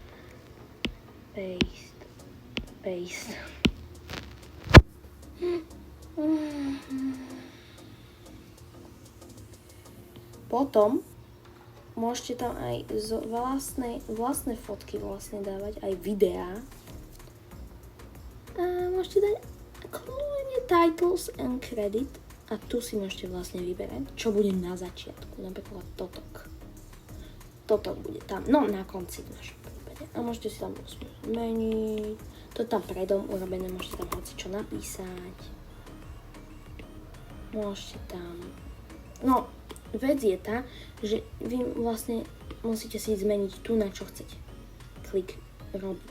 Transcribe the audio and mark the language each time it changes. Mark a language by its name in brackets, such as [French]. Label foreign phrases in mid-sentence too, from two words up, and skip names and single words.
[Slovak] Potom môžete tam aj vlastné fotky dávať, aj videá. A môžete dať kľudne [English] titles and credit [Slovak] a tu si môžete vlastne vyberať, čo bude na začiatku, napríklad totok. Totok bude tam, no na konci v našom prípade. A môžete si tam zmeniť, to tam predom urobené, môžete tam hocičo napísať. Môžete tam, no vec je tá, že vy vlastne musíte si zmeniť tu, na čo chcete klik robiť.